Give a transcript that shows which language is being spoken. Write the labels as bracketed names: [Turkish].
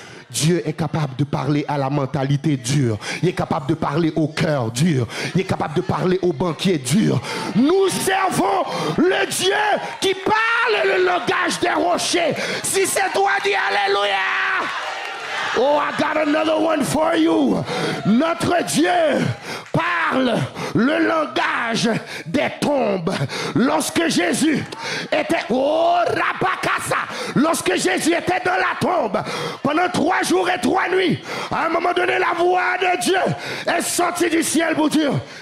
[French] Dieu est capable de parler à la mentalité dure. Il est capable de parler au cœur dur. Il est capable de parler au banquier dur. Nous servons le Dieu qui parle le langage des rochers. Si c'est toi, dis Alléluia. [English] Oh, I got another one for you. [French] Notre Dieu parle le langage des tombes. Lorsque Jésus était... Oh, Rapakasa. Lorsque Jésus était dans la tombe, pendant 3 jours et 3 nuits, à un moment donné, la voix de Dieu est sortie du ciel pour dire...